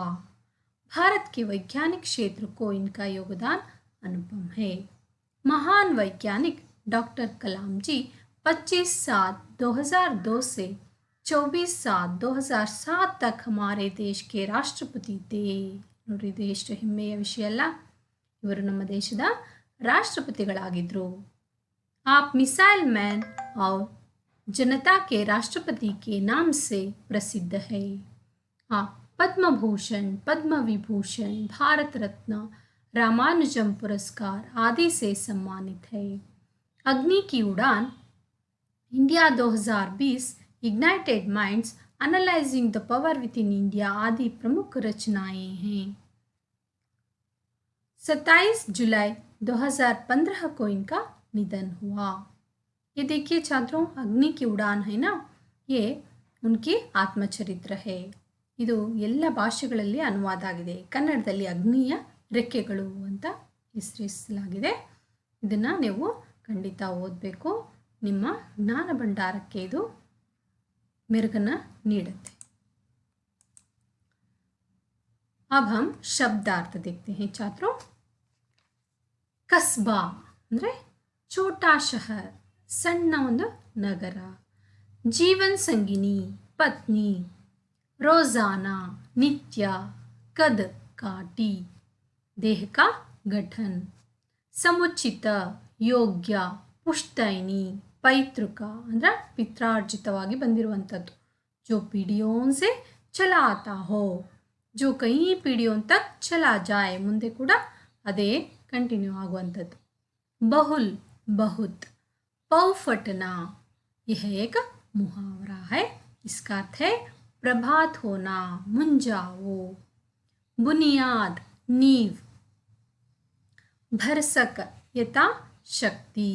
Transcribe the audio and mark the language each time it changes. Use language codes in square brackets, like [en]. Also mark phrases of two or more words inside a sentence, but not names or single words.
[hi] भारत के वैज्ञानिक क्षेत्र को इनका योगदान अनुपम है। महान वैज्ञानिक डॉक्टर कलाम जी 25/7/2002 से 24/7/2007 तक हमारे देश के राष्ट्रपति थे। [kn] ನೋಡಿ, ಇದು ಎಷ್ಟು ಹೆಮ್ಮೆಯ ವಿಷಯ ಅಲ್ಲ. ಇವರು ನಮ್ಮ ದೇಶದ ರಾಷ್ಟ್ರಪತಿಗಳಾಗಿದ್ದರು. [hi] आप मिसाइल मैन और जनता के राष्ट्रपति के नाम से प्रसिद्ध है. आप पद्म भूषण, पद्म विभूषण, भारत रत्न, रामानुजम पुरस्कार आदि से सम्मानित है. अग्नि की उड़ान, इंडिया 2020, इग्नाइटेड माइंड्स, एनालाइजिंग द पावर विद इन इंडिया आदि प्रमुख रचनाएं हैं. 27 जुलाई 2015 को इनका निधन हुआ. ये देखिए छात्रों, अग्नि की उड़ान है ना, ये उनकी आत्मचरित्र है. [kn] ಇದು ಎಲ್ಲ ಭಾಷೆಗಳಲ್ಲಿ ಅನುವಾದ ಆಗಿದೆ. ಕನ್ನಡದಲ್ಲಿ ಅಗ್ನಿಯ ರೆಕ್ಕೆಗಳು ಅಂತ ಹೆಸರಿಸಲಾಗಿದೆ. ಇದನ್ನು ನೀವು ಖಂಡಿತ ಓದಬೇಕು. ನಿಮ್ಮ ಜ್ಞಾನ ಭಂಡಾರಕ್ಕೆ ಇದು ಮೆರುಗನ್ನು ನೀಡುತ್ತೆ. [hi] अब हम शब्दार्थ देखते हैं छात्रों. ಕಸ್ಬಾ ಅಂದರೆ छोटा शहर, [kn] सಣ್ಣ ಒಂದು ನಗರ. [hi] जीवन संगिनी, पत्नी. रोजाना, नित्य. कद, काटी. देह का गठन. समुचित, योग्य. पुश्तैनी, पैतृक [kn] ಅಂದರೆ ಪಿತ್ರಾರ್ಜಿತವಾಗಿ ಬಂದಿರುವಂಥದ್ದು. [hi] जो पीढ़ियों से चला आता हो, जो कई पीढ़ियों तक चला जाए, [kn] ಮುಂದೆ ಕೂಡ ಅದೇ ಕಂಟಿನ್ಯೂ ಆಗುವಂಥದ್ದು. [hi] बहुल, बहुत. पौफटना, यह एक मुहावरा है. इसका अर्थ है प्रभात होना, मुंजाओ. बुनियाद, नींव. भरसक, यथा शक्ति.